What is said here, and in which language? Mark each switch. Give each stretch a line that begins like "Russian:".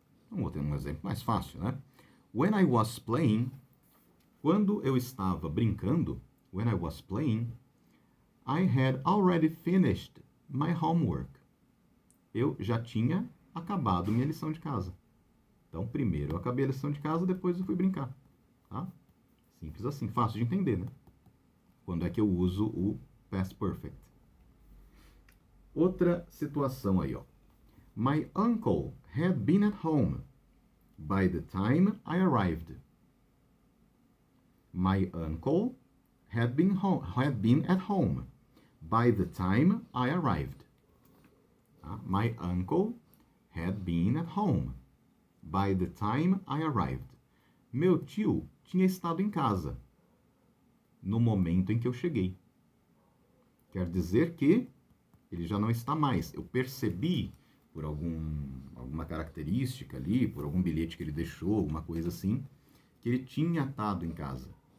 Portuguese: Vamos ter um exemplo mais fácil, né?
English: When I was playing,
Portuguese: quando eu estava brincando,
English: when I was playing, I had already finished my homework.
Portuguese: Eu já tinha acabado minha lição de casa. Então, primeiro eu acabei a lição de casa, depois eu fui brincar. Tá? Simples assim, fácil de entender, né? Quando é que eu uso o past perfect. Outra situação aí, ó.
English: My uncle had been at home by the time I arrived. My uncle had been at home by the time I arrived. My uncle had been at home by the time I arrived.
Portuguese: Meu tio tinha estado em casa no momento em que eu cheguei. Quer dizer que ele já não está mais. Eu percebi por alguma característica ali, por algum bilhete que ele deixou, alguma coisa assim, que ele tinha estado em casa.